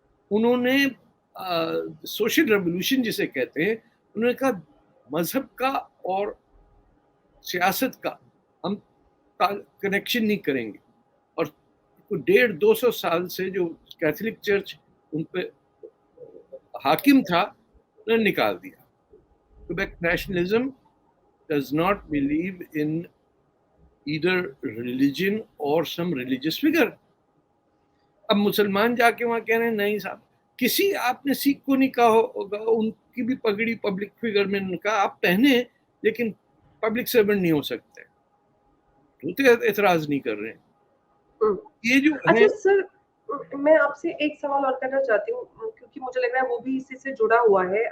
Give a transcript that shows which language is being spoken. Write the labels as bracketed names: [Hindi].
[Urdu] انہوں نے social revolution جسے کہتے ہیں, انہوں نے کہا مذہب کا اور سیاست کا ہم کنیکشن نہیں کریں گے. اور 150-200 سال سے جو کیتھولک چرچ ان پہ حاکم تھا, انہوں نے نکال دیا. [English] Quebec nationalism does not believe in either religion or some religious figure. [Urdu] اب مسلمان جا کے وہاں کہہ رہے ہیں نہیں صاحب, کسی آپ نے سکھ کو نہیں کہا ہوگا, ان کی بھی پگڑی پبلک فگر میں نے کہا آپ پہنے لیکن پبلک سرونٹ نہیں ہو سکتے. تو اعتراض نہیں کر رہے ہیں. یہ جو ہے. اچھا سر, میں آپ سے ایک سوال اور کرنا چاہتی ہوں کیونکہ مجھے لگ رہا ہے وہ بھی اسی سے جڑا ہوا ہے.